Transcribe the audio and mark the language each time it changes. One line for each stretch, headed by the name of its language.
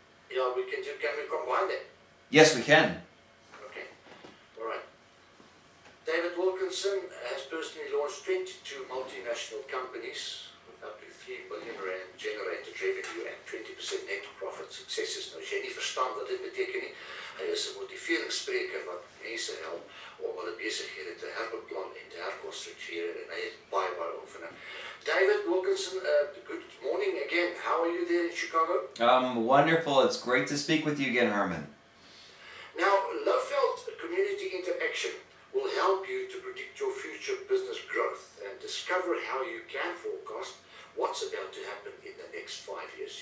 English: Yeah, can we combine them? Yes, we can. Okay, all right. David Wilkinson has personally launched 22 multinational companies with up to 3 billion rand generated revenue and 20% net profit successes.
Afrikaans: Nou, as jy nie verstaan wat dit beteken nie, hy is 'n motiveringsspreker wat mense help om hulle besighede te herbeplan en te herkonstrueer, en hy het baie oefening.
English: David Wilkinson, good morning again. How are you there in Chicago? Wonderful. It's great to speak with you again, Herman. Now, Lowveld Community Interaction will help you to predict your future business growth and discover how you can forecast what's about to happen in the next 5 years.